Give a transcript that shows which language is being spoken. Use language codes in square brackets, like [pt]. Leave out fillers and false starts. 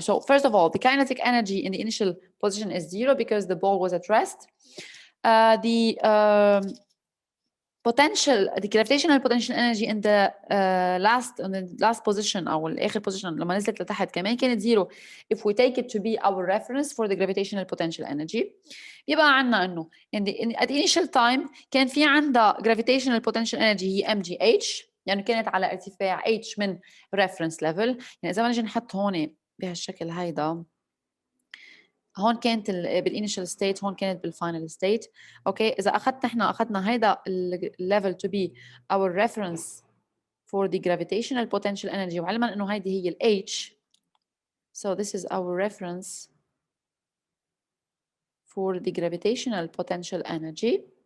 [en] So first of all, the kinetic energy in the initial position is zero because the ball was at rest. The gravitational potential energy in the last position [ar] أو الآخر [en] position [ar] لما نزلت لتحت كمان كانت [en] zero if we take it to be our reference for the gravitational potential energy. [ar] يبقى عنا إنه [en] at the initial time [ar] كان في عندها [en] gravitational potential energy [ar] هي mgh يعني كانت على ارتفاع h من [en] reference level. [ar] يعني إذا ما نجي نحط هون بهالشكل هيدا هون كانت بالinitial state هون كانت بالفاينل state. اوكي اذا اخذنا هيدا [en] level to be our reference for the gravitational potential energy [ar] وعلما انه هيدي هي ال [en] h, so this is our reference for the gravitational potential energy.